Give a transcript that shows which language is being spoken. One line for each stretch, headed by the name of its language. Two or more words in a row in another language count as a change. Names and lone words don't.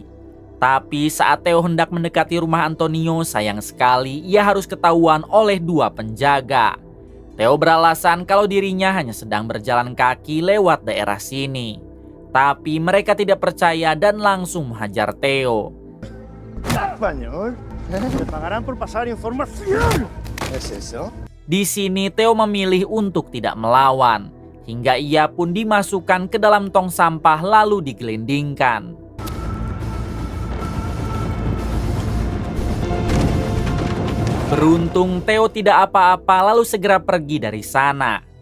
Indonesian: Tapi saat Theo hendak mendekati rumah Antonio, sayang sekali ia harus ketahuan oleh dua penjaga. Theo beralasan kalau dirinya hanya sedang berjalan kaki lewat daerah sini. Tapi mereka tidak percaya dan langsung menghajar Theo.
Spanish: Español. Te pagarán por pasar información. ¿Es eso?
Indonesian: Di sini Theo memilih untuk tidak melawan, hingga ia pun dimasukkan ke dalam tong sampah lalu digelindingkan. Beruntung Theo tidak apa-apa lalu segera pergi dari sana.